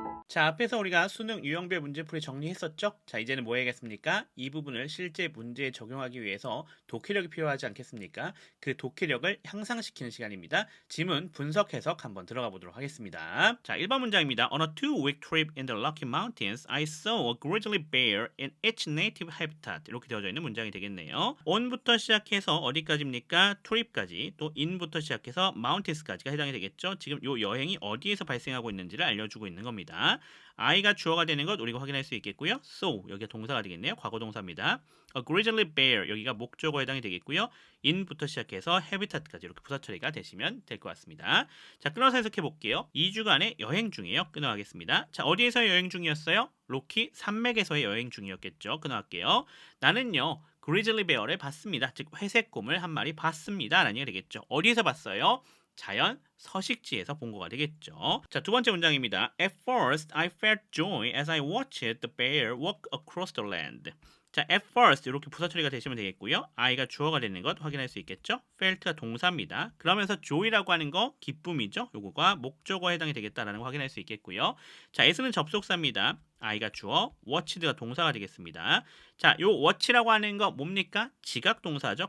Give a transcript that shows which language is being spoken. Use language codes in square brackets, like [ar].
[ko] 자, 앞에서 우리가 수능 유형별 문제풀이 정리했었죠? 자, 이제는 뭐 해야겠습니까? 이 부분을 실제 문제에 적용하기 위해서 독해력이 필요하지 않겠습니까? 그 독해력을 향상시키는 시간입니다. 지문 분석 해석 한번 들어가 보도록 하겠습니다. 자, 1번 문장입니다. [en] On a 2-week trip in the Rocky Mountains, I saw a grizzly bear in its native habitat. [ko] 이렇게 되어져 있는 문장이 되겠네요. on부터 시작해서 어디까지입니까? trip까지, 또 in부터 시작해서 mountains까지가 해당이 되겠죠? 지금 요 여행이 어디에서 발생하고 있는지를 알려주고 있는 겁니다. I가 주어가 되는 것 우리가 확인할 수 있겠고요. So 여기가 동사가 되겠네요. 과거 동사입니다. A grizzly bear 여기가 목적어에 해당이 되겠고요. in부터 시작해서 habitat까지 이렇게 부사 처리가 되시면 될 것 같습니다. 자, 끊어서 해석해 볼게요. 2주간의 여행 중이에요. 끊어가겠습니다. 자, 어디에서 여행 중이었어요? 로키 산맥에서의 여행 중이었겠죠. 끊어갈게요. 나는요. grizzly bear를 봤습니다. 즉 회색곰을 한 마리 봤습니다. 라는 얘기가 되겠죠. 어디에서 봤어요? 자연 서식지에서 본 거가 되겠죠. 자, 두 번째 문장입니다. [en] At first, I felt joy as I watched the bear walk across the land. [ko] 자, at first 이렇게 부사 처리가 되시면 되겠고요. I가 주어가 되는 것 확인할 수 있겠죠. felt가 동사입니다. 그러면서 joy라고 하는 거 기쁨이죠. 요거가 목적어에 해당이 되겠다라는 거 확인할 수 있겠고요. 자, S는 접속사입니다. I가 주어, watched가 동사가 되겠습니다. 자, 요 watch라고 하는 거 뭡니까? 지각 동사죠.